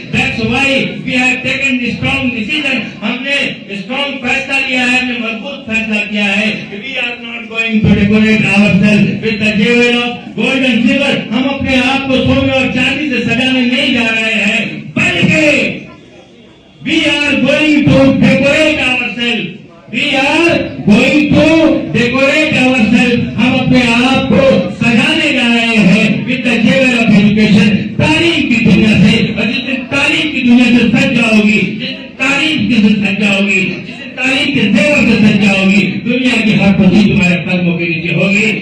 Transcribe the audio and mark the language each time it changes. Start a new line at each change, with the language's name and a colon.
English: that's why we have taken the strong decision,
Urdu: ہم نے strong فیصلہ لیا ہے, ہم نے مضبوط فیصلہ کیا ہے کہ
English: We are not going to decorate our self with the jewel of gold and silver.
Urdu: ہم اپنے آپ کو سونے اور چاندی سے سجانے نہیں جا رہے ہیں, بلکہ
English: we are going to decorate ourselves. We are going to decorate ourselves.
Urdu: ہم اپنے آپ کو سجانے جا رہے ہیں
English: with the jewel of education.
Urdu: تعلیم کی دنیا سے دنیا سے سج جاؤ گی، جس تعلیم کے سے سج جاؤ گی، جس تعلیم کے زیور سے سج جاؤ گی، دنیا کی ہر خوشی تمہارے قدموں کے نیچے ہوگی.